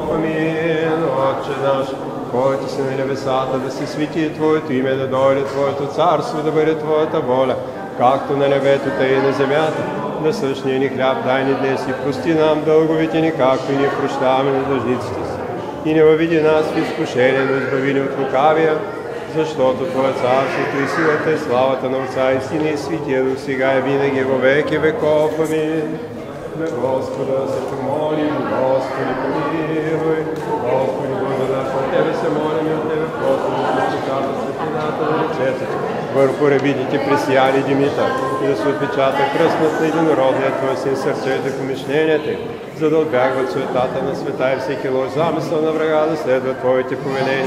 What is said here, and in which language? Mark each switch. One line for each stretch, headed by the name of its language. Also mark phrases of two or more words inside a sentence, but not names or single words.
Bulgarian: Амин. Отче наш, който си на небесата, да се свети Твоето име, да дойде Твоето царство, да бъде Твоята воля, както на небето, тъй и на земята. Насъщния ни хляб дай ни днес и прости нам дълговите ни, както и ние прощаваме на длъжниците си. И не въведи нас в изкушение, но избави ни от лукавия, защото Твое царството и силата и славата на Отца и Сина и Святия Дух, сега и винаги,
Church Slavic: во веки веков.
Bulgarian: Амин. На Господа се помолим, Господи помилуй, Господи благодат, от Тебе се молим и от Тебе просим, да се отпечата светлината на лицето Ти върху рабидите пресияли Димитър и да се отпечата кръстът на единородния Твой Син сърцето и помишленията им, за да отбягват суетата на света и всеки лош замисъл на врага да следва Твоите повеления.